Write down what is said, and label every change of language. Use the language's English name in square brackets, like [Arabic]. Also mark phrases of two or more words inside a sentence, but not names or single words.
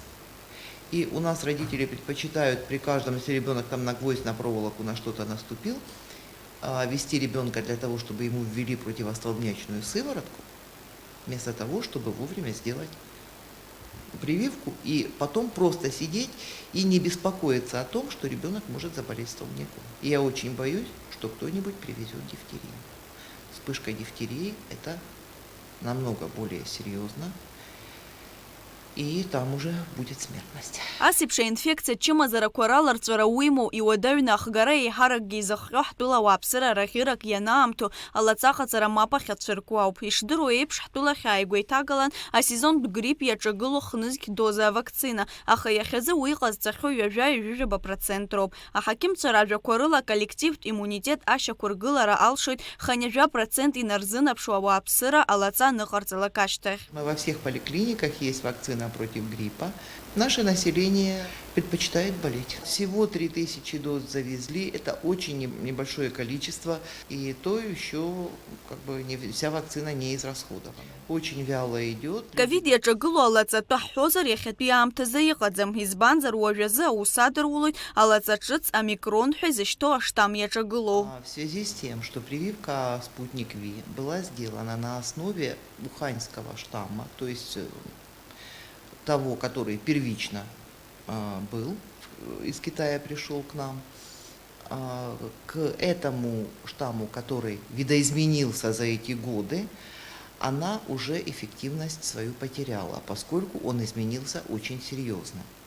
[Russian] И у нас родители предпочитают при каждом, если ребенок там на гвоздь, на проволоку, на что-то наступил, вести ребенка для того, чтобы ему ввели противостолбнячную сыворотку, вместо того, чтобы вовремя сделать прививку и потом просто сидеть и не беспокоиться о том, что ребенок может заболеть столбняком. И я очень боюсь, что кто-нибудь привезет дифтерию. Вспышка дифтерии – это намного более серьезно, и там уже будет смертность. [Abkhazian] Асеиԥш аинфекциа чымазарақәа раларҵәара уимоу иуадаҩны ахгара еиҳаракгьы изыхҟьо ҳтәыла ауааԥсыра рахьырак ианаамҭоу алаҵаҟаҵара мап ахьацәыркуа ауп. Ишдыру еиԥш ҳтәылахь ааигәа асезонтә грипп иаҿагыло хнызқь доза авакцина, аха иахьазы уи ҟазҵахьоу ҩажәа-ҩажәижәаба процент роуп. Аҳақьымцәа ражәақәа рыла коллективтә иммунитет ашьақәыргылара алшоит хынҩажәа процент инарзынаԥшу ауааԥсыра алаҵа аныҟарҵалак ашьҭахь. [Russian] Во всех поликлиниках есть вакцина против гриппа. Наше население предпочитает болеть. Всего 3000 доз завезли, это очень небольшое количество, и то еще как бы вся вакцина не израсходована. Очень вяло идет. [Abkhazian] Ковид иаҿагыло алаҵатәы ҳҳәозар иахьатәи аамҭазы иҟаӡам, избанзар уажәазы аус адырулоит алаҵа ҿыц омикрон ҳәа изышьҭоу аштам иаҿагылоу. [Russian] В связи с тем, что прививка Спутник Ви была сделана на основе уханьского штамма, то есть того, который первично был, из Китая пришел к нам, к этому штамму, который видоизменился за эти годы, она уже эффективность свою потеряла, поскольку он изменился очень серьезно.